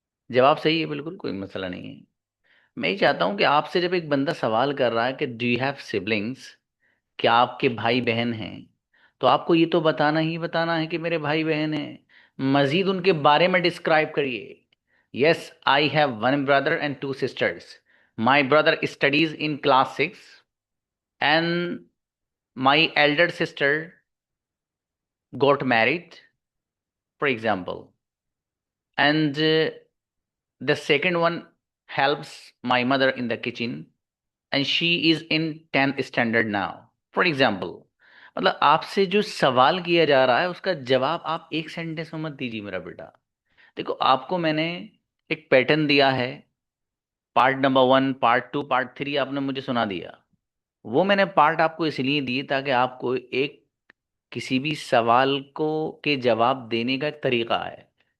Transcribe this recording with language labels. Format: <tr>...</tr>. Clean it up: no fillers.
<hi>जवाब सही है, बिल्कुल कोई मसला नहीं है। मैं ये चाहता हूं कि आपसे जब एक बंदा सवाल कर रहा है कि</hi> <en>do you have siblings,</en> <hi>क्या आपके भाई बहन हैं, तो आपको ये तो बताना ही बताना है कि मेरे भाई बहन हैं। मजीद उनके बारे में डिस्क्राइब करिए।</hi> <en>Yes I have one brother and two sisters. My brother studies in class 6 and my elder sister got married, for example, and the second one helps my mother in the kitchen and she is in 10th standard now, for example।</en> <hi>मतलब आपसे जो सवाल किया जा रहा है उसका जवाब आप एक सेंटेंस में मत दीजिए मेरा बेटा। देखो, आपको मैंने एक पैटर्न दिया है, पार्ट नंबर 1, पार्ट 2, पार्ट 3 आपने मुझे सुना दिया। वो मैंने पार्ट आपको इसलिए दिए ताकि आपको एक किसी भी सवाल को के जवाब देने का एक तरीका है।</hi>